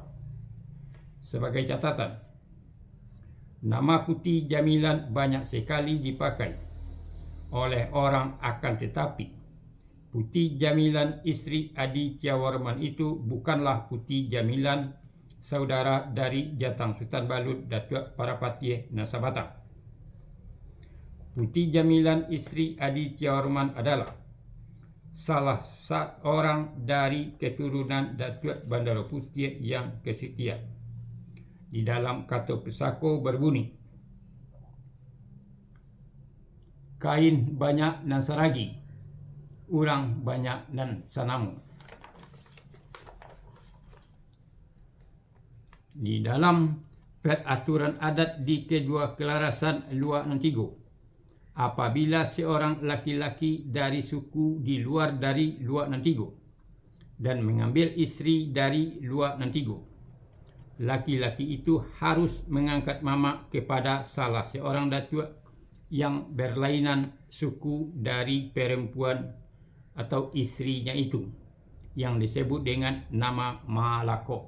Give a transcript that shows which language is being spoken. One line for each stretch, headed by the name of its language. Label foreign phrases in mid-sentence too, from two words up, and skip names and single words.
Indonesian: Sebagai catatan, nama Putih Jamilan banyak sekali dipakai oleh orang, akan tetapi Putih Jamilan istri Aditya Warman itu bukanlah Putih Jamilan saudara dari Jatang Sultan Balun Datuk Parapati Nasabatang. Putih Jamilan istri Aditya Warman adalah salah seorang dari keturunan Datuk Bandar Putih yang kesekian. Di dalam kata pusako berbunyi,
Minangkabau: kain banyak nan saragi, urang banyak nan sanamu.
Indonesian: Di dalam peraturan adat di kedua kelarasan Luar Nantigo, apabila seorang laki-laki dari suku di luar dari Luar Nantigo dan mengambil istri dari Luar Nantigo, laki-laki itu harus mengangkat mama kepada salah seorang datuk yang berlainan suku dari perempuan atau istrinya itu, yang disebut dengan nama Malako.